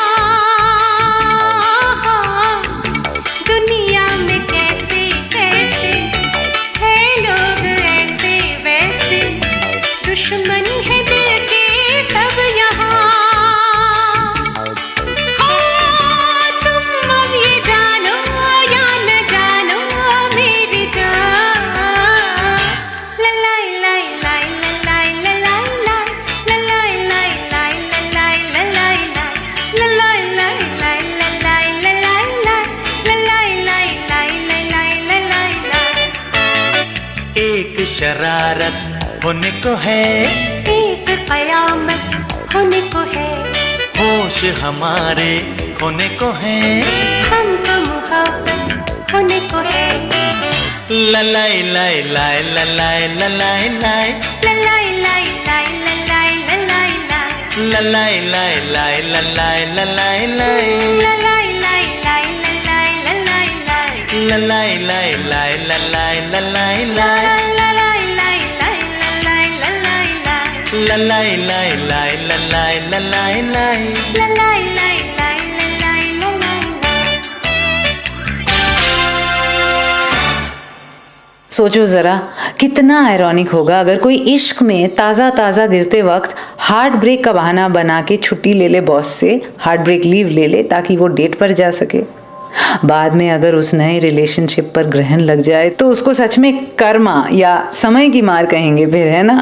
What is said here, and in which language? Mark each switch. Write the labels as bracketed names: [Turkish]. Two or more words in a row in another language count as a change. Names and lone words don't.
[Hindi] दुनिया में कैसे कैसे है लोग ऐसे वैसे, दुश्मन है दिल के सब यहाँ। तुम अब ये जानो या न जानो मेरी जान। ललाई लाई लाई ललाई ललाई लाई ललाई लाई लाई ललाई लाई ललाई लाई लाई ललाई ललाई लाई ललाई लाई लाई ललाई लाई। एक शरारत उनको है, एक कयामत उनको है, होश हमारे उनको है, हमको मोहब्बत उनको है। ललाई लाई लाई ललाई ललाई लाई ललाई लाई लाई ललाई ललाई लाई ललाई लाई लाई ललाई ललाई लाई ललाई लाई लाई ललाई ललाई लाई ललाई लाई लाई ललाई ललाई लाई ललाई लाई लाई ललाई ललाई लाई ललाई लाई लाई ललाई ललाई लाई ललाई लाई लाई ललाई ललाई लाई। सोचो जरा कितना आयरॉनिक होगा अगर कोई इश्क में ताज़ा ताज़ा गिरते वक्त [English] heart break [Hindi] का बहाना बना के छुट्टी ले ले बॉस से, [English] heart break leave [Hindi] ले ले ताकि वो डेट पर जा सके। बाद में अगर उस नए रिलेशनशिप पर ग्रहण लग जाए तो उसको सच में कर्मा या समय की मार कहेंगे फिर, है ना।